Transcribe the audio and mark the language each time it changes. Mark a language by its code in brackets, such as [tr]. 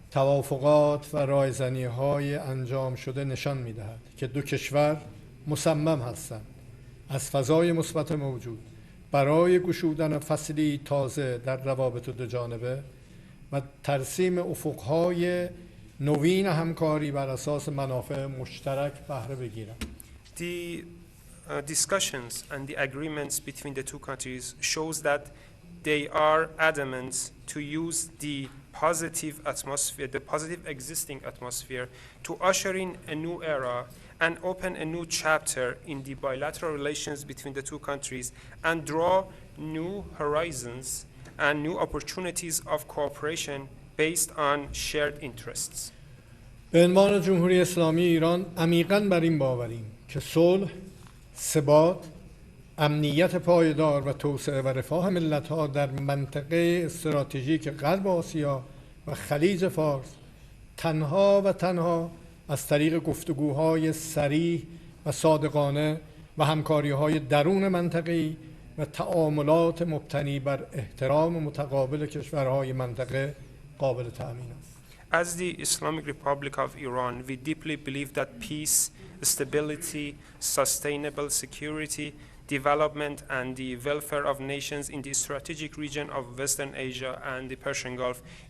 [fa] توافقات و رایزنی‌های انجام شده نشان می‌دهد که دو کشور مصمم هستند از فضای مثبت موجود برای گشودن فصلی تازه در روابط دو جانبه و ترسیم افق‌های نوین همکاری بر اساس منافع مشترک بهره بگیرند. [en] The discussions and the agreements between the two countries shows that they are adamant to use the positive atmosphere, the positive existing atmosphere, to usher in a new era and open a new chapter in the bilateral relations between the two countries and draw new horizons and new opportunities of cooperation based on shared interests. [fa] به عنوان جمهوری اسلامی ایران عمیقاً بر این باوریم که صلح، ثبات، امنیت پایدار و توسعه و رفاه ملت‌ها در منطقه استراتژیک غرب آسیا و خلیج فارس تنها از طریق گفتگوهای صریح و صادقانه و همکاری‌های درون منطقه‌ای و تعاملات مبتنی بر احترام متقابل کشورهای منطقه قابل تأمین است. [en] As the Islamic Republic of Iran, we deeply believe that peace, stability, sustainable security, development, and the welfare of nations in the strategic region of Western Asia and the Persian Gulf